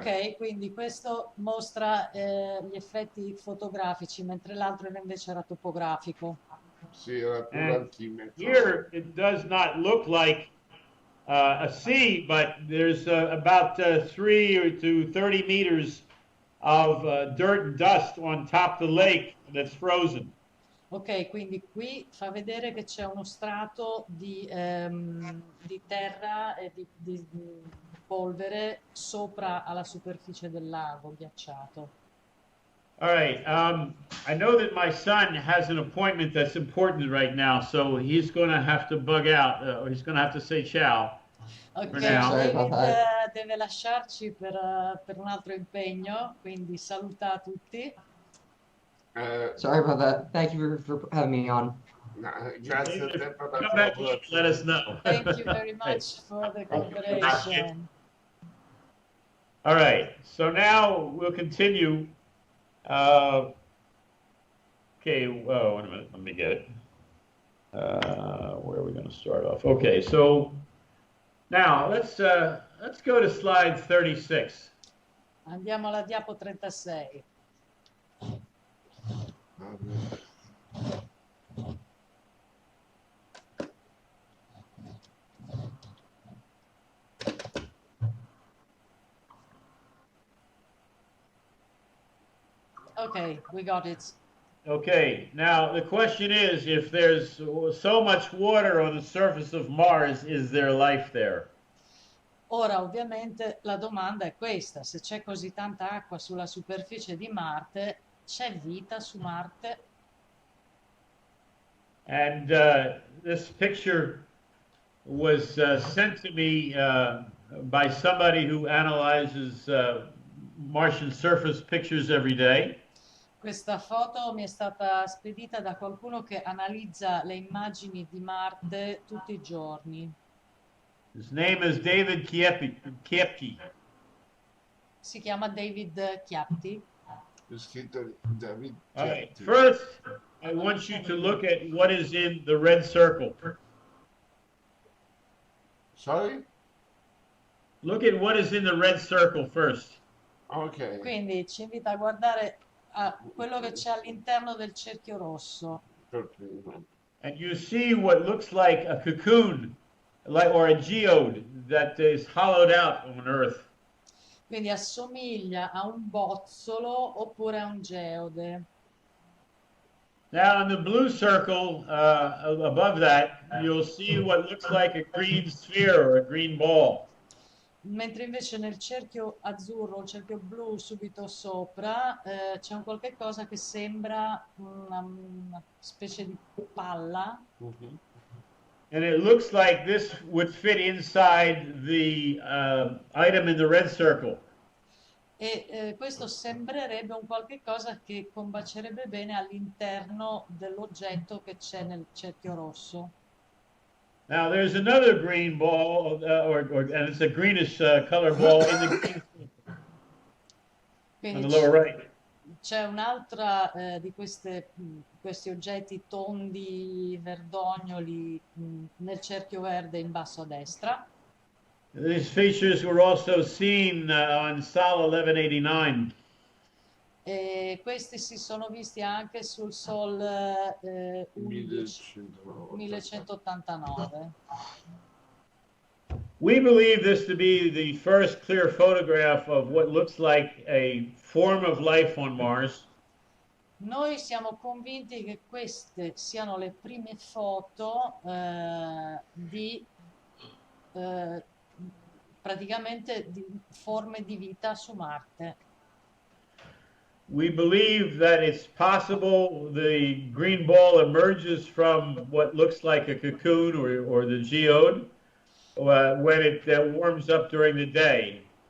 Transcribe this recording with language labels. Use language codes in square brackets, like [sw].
[it] Ok, quindi questo mostra gli effetti fotografici, mentre l'altro invece era topografico. Sì, era più [en] And [it] l'altimetro. [en] here it does not look like a sea, but there's about 3 to 30 meters of dirt and dust on top of the lake that's frozen. [it] Ok, quindi qui fa vedere che c'è uno strato di terra e di polvere sopra alla superficie del lago ghiacciato. [en] All right. I know that my son has an appointment that's important right now, so he's going to have to bug out. He's going to have to say ciao. Ok, For now. Sorry about [it] David deve lasciarci per un altro impegno, quindi saluta tutti. [en] Sorry about that. Thank you for having me on. [it] Grazie a te per la [en] Come back and let us know. Thank you very much for the cooperation. All right. So now we'll continue. Okay. Whoa, wait a minute. Let me get it. Where are we going to start off? Okay. So now let's go to slide 36. [it] Andiamo alla diapo 36. [en] Okay, we got it. Okay, now the question is, if there's so much water on the surface of Mars, is there life there? [it] Ora, ovviamente, la domanda è questa: se c'è così tanta acqua sulla superficie di Marte, c'è vita su Marte? [en] And this picture was sent to me by somebody who analyzes Martian surface pictures every day. [it] Questa foto mi è stata spedita da qualcuno che analizza le immagini di Marte tutti i giorni. [en] His name is David Kiepke. [it] Si chiama David Chiapti. C'è scritto David. [en] All right. First, I want you to look at what is in the red circle. Sorry? Look at what is in the red circle first. Ok. [it] Quindi ci invita a guardare a quello che c'è all'interno del cerchio rosso. Per primo. [en] And you see what looks like a cocoon, or a geode that is hollowed out on Earth. [it] Quindi assomiglia a un bozzolo oppure a un geode. [en] Now in the blue circle above that, you'll see what looks like a green sphere or a green ball. [it] Mentre invece nel cerchio azzurro, il cerchio blu subito sopra, c'è un qualche cosa che sembra una specie di palla. Mhm. [en] And it looks like this would fit inside the item in the red circle. [it] E questo sembrerebbe un qualche cosa che combacerebbe bene all'interno dell'oggetto che c'è nel cerchio rosso. [en] Now there's another green ball, and it's a greenish color ball in the green circle on [it] Quindi [en] the lower right. [it] c'è un'altra di questi oggetti tondi verdognoli nel cerchio verde in basso a destra. [en] These features were also seen on Sol 1189. [it] E questi si sono visti anche sul Sol 1189. [en] We believe this to be the first clear photograph of what looks like a form of life on Mars. [it] Noi siamo convinti che queste siano le prime foto di praticamente di forme di vita su Marte. [en] We believe that it's possible the green ball emerges from what looks like a cocoon or the geode when it warms up during the day.